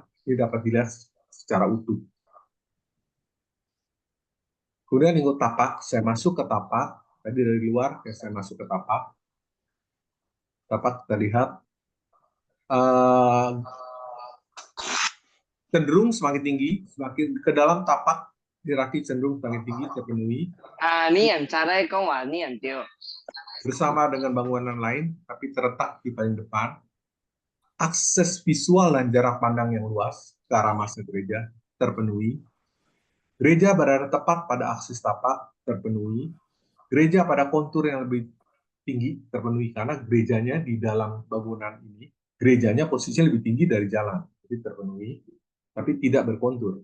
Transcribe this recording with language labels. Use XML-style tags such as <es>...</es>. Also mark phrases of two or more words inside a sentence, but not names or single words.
<id>Ini dapat dilihat secara utuh. Kemudian lingkup tapak, saya masuk ke tapak. Tadi dari luar, saya masuk ke tapak. Tapak kita lihat cenderung semakin tinggi, semakin ke dalam tapak hierarki cenderung semakin tinggi terpenuhi. 你人查咧讲话，你人对。 Bersama dengan bangunan lain, tapi terletak di paling depan. Akses visual dan jarak pandang yang luas ke arah masa gereja terpenuhi. Gereja berada tepat pada aksis tapak terpenuhi. Gereja pada kontur yang lebih tinggi terpenuhi karena gerejanya di dalam bangunan ini, gerejanya posisinya lebih tinggi dari jalan, jadi terpenuhi, tapi tidak berkontur.</id>